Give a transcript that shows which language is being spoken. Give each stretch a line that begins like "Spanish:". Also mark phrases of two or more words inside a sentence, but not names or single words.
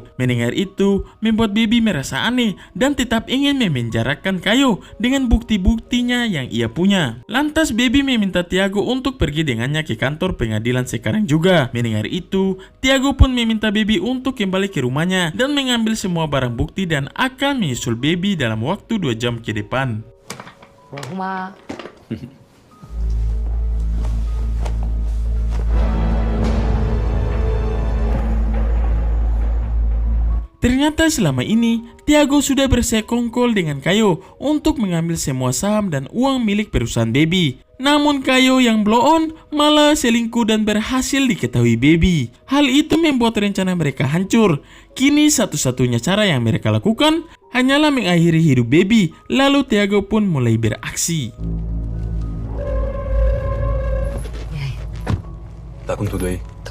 Indonesian: Mendengar itu, membuat Baby merasa aneh dan tetap ingin memenjarakan Caio dengan bukti-buktinya yang ia punya. Lantas Baby meminta Tiago untuk pergi dengannya ke kantor pengadilan sekarang juga. Mendengar itu, Tiago pun meminta Baby untuk kembali ke rumahnya dan mengambil semua barang bukti dan akan menyusul Baby dalam waktu 2 jam ke depan.
Portuguese: Vou arrumar.
Indonesian: Ternyata selama ini, Tiago sudah bersekongkol dengan Caio untuk mengambil semua saham dan uang milik perusahaan Baby. Namun Caio yang blow on malah selingkuh dan berhasil diketahui Baby. Hal itu membuat rencana mereka hancur. Kini satu-satunya cara yang mereka lakukan hanyalah mengakhiri hidup Baby. Lalu Tiago pun mulai beraksi.
Portuguese: Tá com tudo aí?